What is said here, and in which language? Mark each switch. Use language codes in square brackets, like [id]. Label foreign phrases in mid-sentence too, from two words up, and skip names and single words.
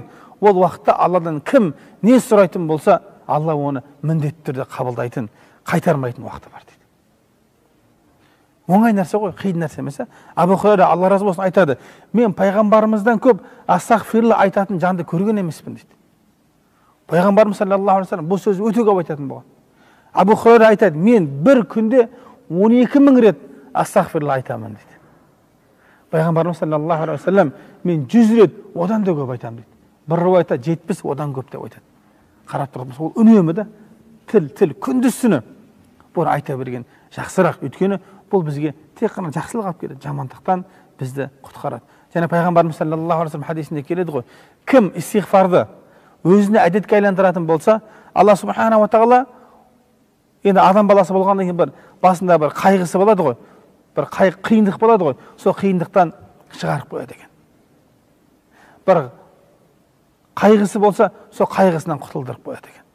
[kk] Ол уақытта Алладан кім не сұрайтын болса, Алла оны міндетті түрде қабылдайтын, қайтармайтын уақыты бар дейді. Оңай нәрсе ғой, қиын нәрсе емес. Абу Хурайра, Алла разы болсын, айтады: мен пайғамбарымыздан көп астағфирулла айтатын жанды көрген емеспін дейді. Пайғамбарымыз [ar] صلى الله عليه وسلم [kk] бұл сөзді өте көп айтатын болған. Абу Хурайра айтады: мен бір күнде 12.000 рет астағфирулла айтамын дейді. Пайғамбарымыз [ar] صلى الله عليه وسلم: [kk] мен 100 рет одан да көп айтамын дейді. Бір риуаятта 70 одан көп деп айтады. Қарап тұрмыз, ол үнемі да тіл күндіз түні бұны айта берген жақсырақ. Өйткені бұл бізге тек қана жақсылық алып келеді, жамандықтан бізді құтқарады. Және пайғамбарымыз [ar] صلى الله عليه وسلم [kk] хадисінде келеді ғой: кім истигфарды өзіне әдетке айландыратын болса, Алла [ar] سبحانه وتعالى, [kk] енді адам баласы болғаннан кейін бір басында бір қайғысы болады ғой, бір қиындық болады ғой, сол қиындықтан шығарып қояды екен. Бір қайғысы болса, сол қайғысынан құтылдырып қояды екен.